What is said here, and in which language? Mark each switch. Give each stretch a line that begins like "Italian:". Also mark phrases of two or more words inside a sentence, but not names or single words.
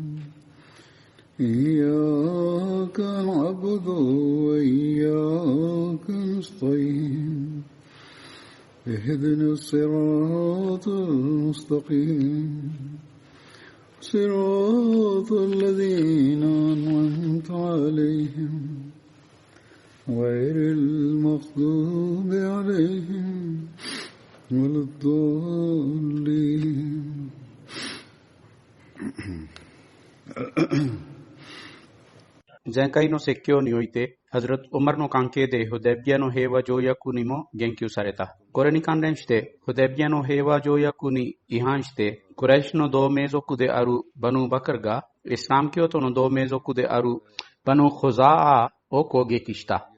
Arabic: إياك نعبد وإياك نستعين اهدنا الصراط المستقيم صراط الذين أنعمت عليهم غير المغضوب عليهم ولا الضالين
Japanese: 前回の説教において、ハズラト・オマルの関係でフデビアの平和条約にも言及された。これに関連して、フデビアの平和条約に違反して、クライシュの同盟族であるバヌー・バカルが、イスラム教徒の同盟族であるバヌー・ホザーを攻撃した。